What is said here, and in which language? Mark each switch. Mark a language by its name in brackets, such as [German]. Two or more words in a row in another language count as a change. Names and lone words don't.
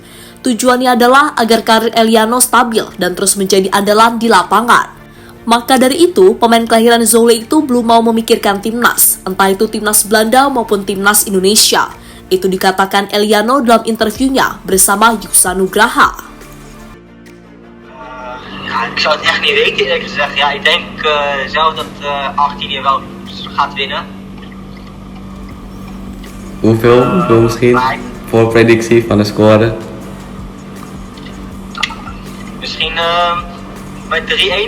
[Indonesian] Tujuannya adalah agar karir Eliano stabil dan terus menjadi andalan di lapangan. Maka dari itu, pemain kelahiran Zwolle itu belum mau memikirkan timnas, entah itu timnas Belanda maupun timnas Indonesia. Itu dikatakan Eliano dalam interviewnya bersama Yuksa Nugraha. [Dutch] Ik zou het echt niet weten eerlijk gezegd. Ja, ik denk zelf dat Argentinië wel gaat winnen. Hoeveel misschien? Voor predictie van de score? Misschien bij 3-1.